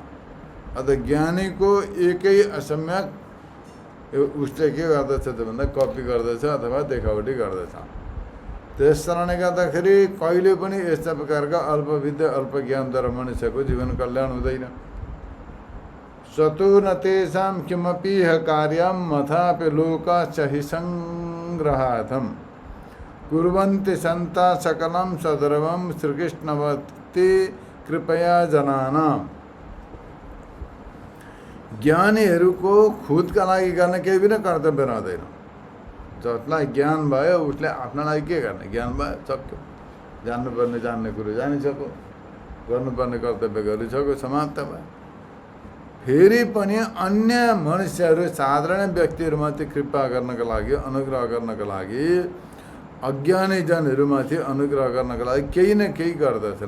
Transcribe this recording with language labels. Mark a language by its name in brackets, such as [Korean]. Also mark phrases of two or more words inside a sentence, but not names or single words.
[Nepali] अत ज्ञानीको एकै असम्यक उसले के गर्दछ त भन्दा कपी गर्दछ अथवा देखावटी गर्दछ। त्यस कारणले गर्दाखेरि कहिले पनि यस्ता प्रकारका अल्पविद्या अल्प ज्ञानद्वारा मनुष्यको जीवन कल्याण हुँदैन। [Sanskrit] चतुर तेषां किमपि कार्यं मथापि लोकाश्च हि संग्रहार्थं कुर्वन्ति सन्ता सकलं सदर्वं श्रीकृष्णवत्ति कृपया जनानां। [Nepali] ज्ञानीहरूको खुदका लागि गर्ने केही पनि कर्तव्य रहँदैन। जसलाई ज्ञान भयो उसले आफ्ना लागि के गर्ने? ज्ञान भयो, सक्यो। जान्नुपर्ने जान्ने कुरो जानिसक्यो, गर्नुपर्ने कर्तव्य गरिसक्यो, समाप्त भयो। फेरि पनि अन्य मनुष्यहरू साधारण व्यक्तिहरूमाथि कृपा गर्नका लागि, अनुग्रह गर्नका लागि, अज्ञानी जनहरूमाथि अनुग्रह गर्नका लागि केही न केही गर्दछन्।